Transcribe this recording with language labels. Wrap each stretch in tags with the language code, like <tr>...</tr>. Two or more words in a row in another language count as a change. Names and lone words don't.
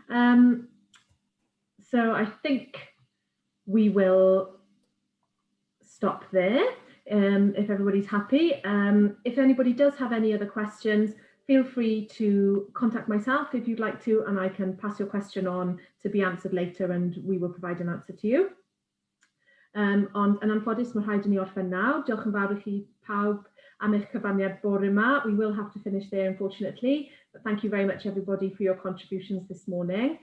<en>So I think we will stop there if everybody's happy. If anybody does have any other questions, feel free to contact myself if you'd like to, and I can pass your question on to be answered later and we will provide an answer to you.</en> <cy>Ond yn anffodus, mae rhaid i ni orffen nawr. Diolch yn fawr i chi pawb am eich cyfraniad bore yma.</cy> <en>We will have to finish there, unfortunately, but thank you very much, everybody, for your contributions this morning.</en>